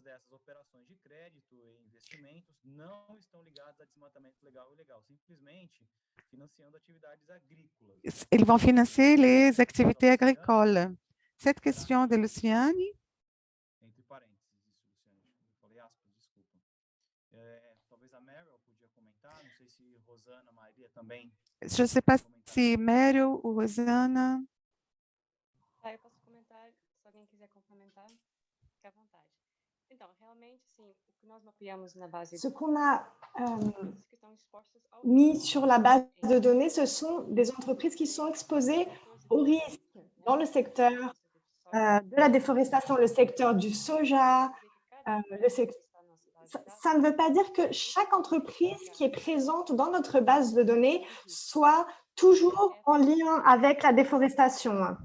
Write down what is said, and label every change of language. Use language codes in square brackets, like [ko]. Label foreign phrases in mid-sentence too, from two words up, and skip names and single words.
[fr] Ils vont financer les activités agricoles. Cette question de Luciane. Je ne sais pas se Mério ou Rosana. [pt] Eu posso comentar, se alguém quiser complementar, fique à vontade. Então, realmente, sim, o que nós mapeamos na base [fr] Ce qu'on a mis sur la base de données, ce sont des entreprises qui sont exposées au risque dans le secteur de la déforestation, le secteur du soja. Ça ne veut pas dire que chaque entreprise qui est présente dans notre base de données soit toujours en lien avec la déforestation.